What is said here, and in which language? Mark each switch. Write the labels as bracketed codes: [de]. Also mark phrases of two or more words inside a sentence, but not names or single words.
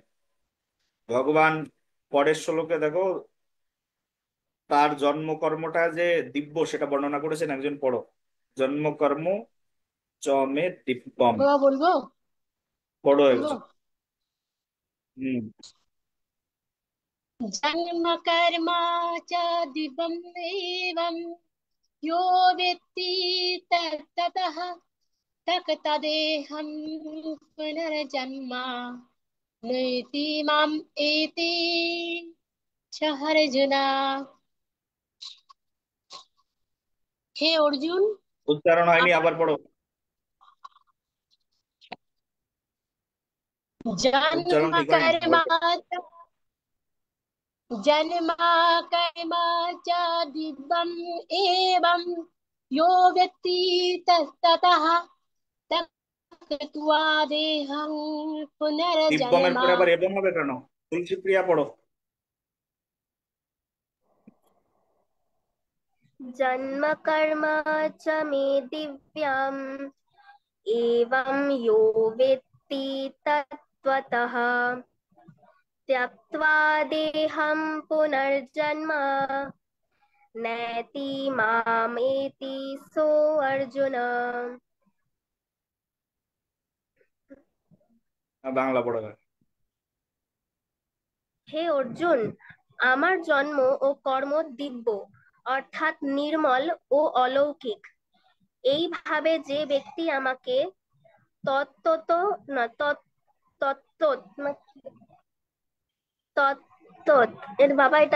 [bn] ভগবান পরের শ্লোকে দেখো, তার জন্মকর্মটা যে দিব্য সেটা বর্ণনা করেছেন। একজন পড়ো, [sa] জন্মকর্ম চ মে দিব্যম। [bn] বাবা বলবো? পড়ো বলবো। একজন। হম। [sa] জন্ম কর্ম চ দিব্যম এবং यो वेत्ति तत्ततः तदेहं पुनर्जन्म नैति माम् एति च अर्जुन। [bn] হে অর্জুন, উচ্চারণ হয়নি, আমার আবার পড়ো। উচ্চারণ জন্ম ঠিক হয়নি, কর্ম আবার পড়ো। [sa] জন্ম কর্ম চ দিব্যম এবং यो वेत्ति तत्ततः त्यक्त्वा देहं [bn] দিব্যমের पुनर्जन्म। পরে আবার এবং হবে কেন? তুলসী প্রিয়া পড়ো। [sa] जन्म कर्म च मे दिव्यम् एवं यो वेत्ति तत्त्वतः त्यक्त्वा देहं पुनर्जन्म नैति मामेति सोऽर्जुन। [bn] বাংলা পড়ো এবার। হে অর্জুন, আমার জন্ম ও কর্ম দিব্য অর্থাৎ নির্মল ও অলৌকিক। এইভাবে যে ব্যক্তি আমাকে তত্ত্বত না তত্ত্ব না তত্ত্বত এর বাবা এটার